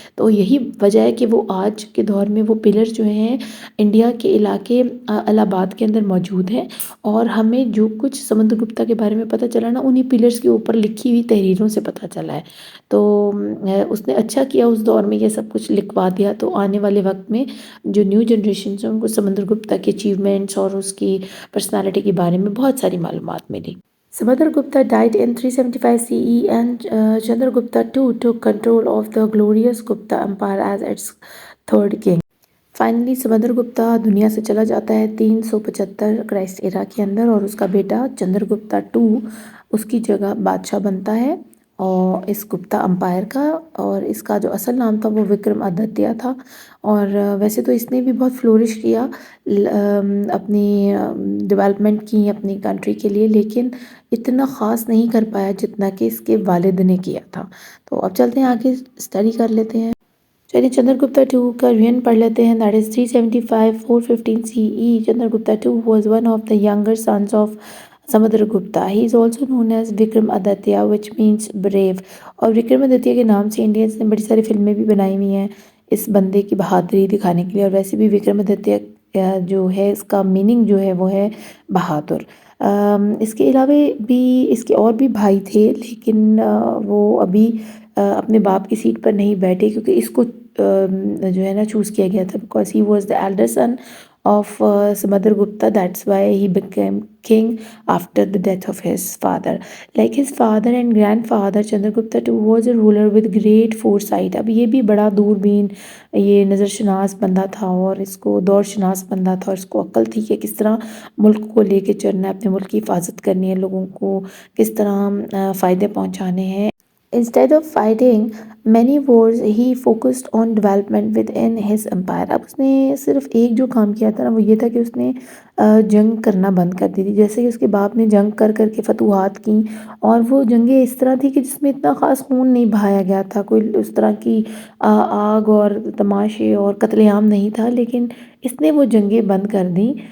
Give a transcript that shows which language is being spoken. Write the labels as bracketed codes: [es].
[ur] تو یہی وجہ ہے کہ وہ آج کے دور میں وہ پلرس جو ہیں انڈیا کے علاقے الہ آباد کے اندر موجود ہیں، اور ہمیں جو کچھ سمندر گپتا کے بارے میں پتہ چلا نا انہی پلرس کے اوپر لکھی ہوئی تحریروں سے پتہ چلا ہے. تو اس نے اچھا کیا اس دور میں یہ سب کچھ لکھوا دیا، تو آنے والے وقت میں جو نیو جنریشنز ہیں ان کو سمندر گپتا کے اچیومنٹس اور اس کی پرسنالٹی کے بارے میں بہت ساری معلومات ملی. [en] Samudragupta died in 375 CE and Chandragupta too took control of the glorious Gupta Empire as its third king. [ur] Finally سمندر گپتا دنیا سے چلا جاتا ہے 375 کرائسٹ ایرا کے اندر، اور اس کا بیٹا چندر گپتا ٹو اس کی جگہ بادشاہ بنتا ہے اور اس گپتا امپائر کا. اور اس کا جو اصل نام تھا وہ وکرم آدتیہ تھا، اور ویسے تو اس نے بھی بہت فلورش کیا، اپنی ڈیولپمنٹ کی اپنی کنٹری کے لیے، لیکن اتنا خاص نہیں کر پایا جتنا کہ اس کے والد نے کیا تھا. تو اب چلتے ہیں آگے اسٹڈی کر لیتے ہیں. چلیے چندر گپتا ٹو کا ریئن پڑھ لیتے ہیں. [en] That is 375-415 CE. Chandra Gupta to was one of the یگر since of سمندر گپتا. ہی is also known as Vikram Aditya which means brave. [ur] اور وکرم آدتیہ کے نام سے انڈینس نے بڑی ساری فلمیں بھی بنائی ہوئی ہیں اس بندے کی بہادری دکھانے کے لیے، اور ویسے بھی وکرم آدتیہ جو ہے اس کا میننگ جو ہے وہ ہے بہادر. اس کے علاوہ بھی اس کے اور بھی بھائی تھے، لیکن وہ ابھی اپنے باپ کی سیٹ پر نہیں بیٹھے کیونکہ اس کو جو ہے نا چوز کیا گیا تھا [en] Because he was the elder son of Samudragupta. That's why he became king after the death of his father. Like his father and grandfather, Chandragupta too was a ruler with great foresight. [ur] اب یہ بھی بڑا دوربین، یہ نظر شناس بندہ تھا اور اس کو دور شناس بندہ تھا، اور اس کو عقل تھی کہ کس طرح ملک کو لے کے چلنا ہے، اپنے ملک کی حفاظت کرنی ہے، لوگوں کو کس طرح فائدے پہنچانے ہیں. [en] Instead of fighting many wars, he focused on development within his empire. [ur] اب اس نے صرف ایک جو کام کیا تھا نا وہ یہ تھا کہ اس نے جنگ کرنا بند کر دی تھی. جیسے کہ اس کے باپ نے جنگ کر کر کے فتوحات کی، اور وہ جنگیں اس طرح تھی کہ جس میں اتنا خاص خون نہیں بہایا گیا تھا، کوئی اس طرح کی آگ اور تماشے اور قتل عام نہیں تھا، لیکن اس نے وہ جنگیں بند کر دیں.